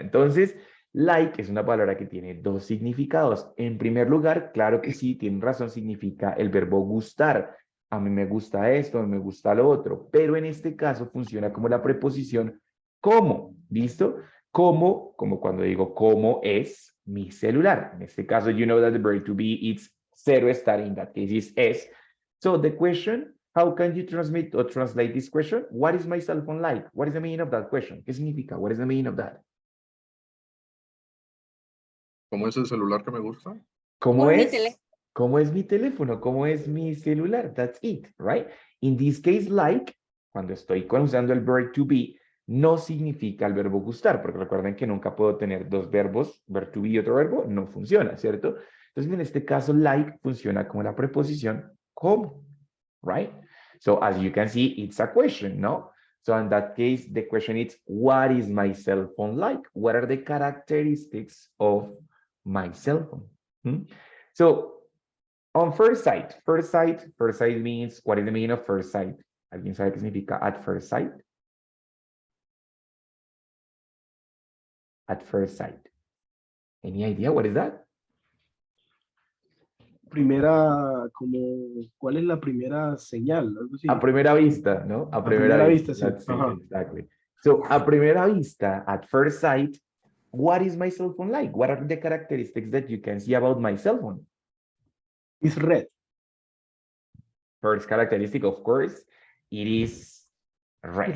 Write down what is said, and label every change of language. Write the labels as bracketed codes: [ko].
[es] Entonces, like es una palabra que tiene dos significados. En primer lugar, claro que sí, tiene razón, significa el verbo gustar. A mí me gusta esto, a mí me gusta lo otro, pero en este caso funciona como la preposición como, ¿listo? Como cuando digo cómo es mi celular. En este caso, [en] you know that the verb to be is cero estar, in that case is es. So the question, how can you transmit or translate this question? What is my cell phone like? What is the meaning of that question? [es] ¿Qué significa? [en] What is the meaning of that? [es] ¿Cómo es el celular que me gusta? ¿Cómo es? ¿Cómo es mi teléfono? ¿Cómo es mi celular? [en] That's it, right? In this case, like, [es] cuando estoy usando el verb to be, no significa el verbo gustar, porque recuerden que nunca puedo tener dos verbos, verb to be y otro verbo, no funciona, ¿cierto? Entonces, en este caso, like funciona como la preposición como, right? [en] So, as you can see, it's a question, no? So, in that case, the question is, what is my cell phone like? What are the characteristics of my cell phone? Hmm? So, on first sight means, what is the meaning of first sight? [es] ¿Alguien sabe qué significa at first sight? [en] At first sight. Any idea what is that? [es] Primera, como, ¿cuál es la primera señal? Algo así. A primera vista, ¿no? A primera vista, sí. [en] That's it, Ajá. exactly. So, [es] a primera vista, [en] at first sight, what is my cell phone like? What are the characteristics that you can see about my cell phone? It's red. First characteristic, of course, it is red.